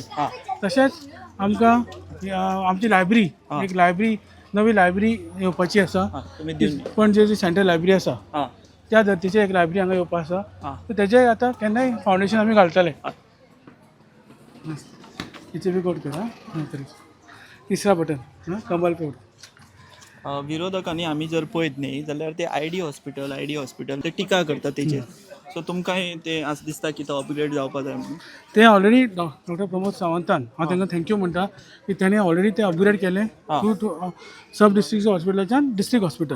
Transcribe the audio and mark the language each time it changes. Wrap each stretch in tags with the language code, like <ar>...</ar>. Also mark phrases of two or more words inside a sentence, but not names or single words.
<kok>तशेंच आमकां आमची लायब्ररी, एक लायब्ररी, नवी लायब्ररी येवपाची आसा. पणजे जी सेंट्रल लायब्ररी आसा त्या धर्तीचेर एक लायब्ररी हांगा येवपा आसा. सो तेजें आतां केन्नाय फावंडेशन आमी घालतले. BJP कोट कर. 3रा बटन कमल कोट. विरोधकांनी आमी जर पळयत न्ही जाल्यार ते ID हॉस्पिटल ते टिका करता तेजेर. सो तुमकांय ते आस दिसता की तो अपग्रेड जावपा जाय म्हणून? ते ऑलरेडी डॉक्टर प्रमोद सावंतान, हांव तांकां थँक्यू म्हणटा की ताणें ऑलरेडी ते अपग्रेड केलें</kok> <en>to sub district</en> <kok>हॉस्पिटलाच्यान</kok> <en>district hospital.</en>